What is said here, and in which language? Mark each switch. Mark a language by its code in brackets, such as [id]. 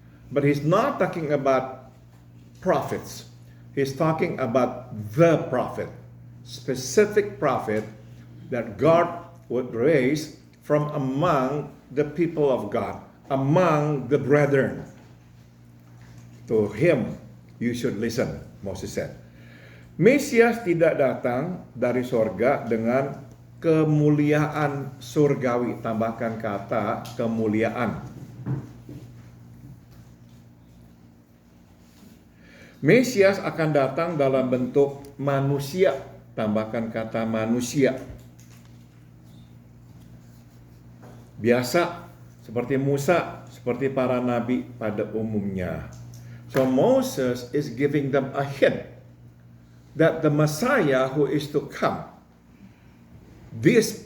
[en] But he's not talking about prophets. He's talking about the prophet, specific prophet that God would raise from among the people of God, among the brethren. To him you should listen, Moses said. [id] Mesias tidak datang dari sorga dengan kemuliaan surgawi. Tambahkan kata kemuliaan. Mesias akan datang dalam bentuk manusia. Tambahkan kata manusia. Biasa, seperti Musa, seperti para nabi pada umumnya. [en] So Moses is giving them a hint that the Messiah who is to come, the